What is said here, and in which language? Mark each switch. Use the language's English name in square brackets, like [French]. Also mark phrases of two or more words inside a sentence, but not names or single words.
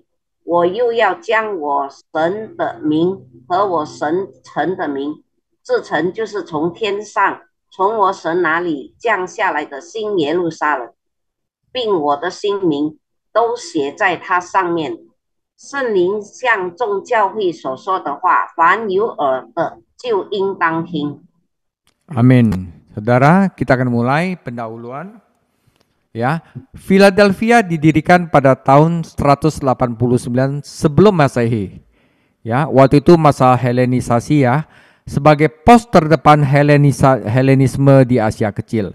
[Chinese] 我又要将我神的名和我神城的名，这城就是从天上从我神那里降下来的新耶路撒冷，并我的新名都写在它上面。圣灵向众教会所说的话，凡有耳的就应当听。 [Indonesian] Amin. Saudara, kita akan mulai pendahuluan. Ya, Philadelphia didirikan pada tahun 189 sebelum Masehi. Ya, waktu itu masa Helenisasi ya, sebagai pos terdepan Helenisme di Asia Kecil.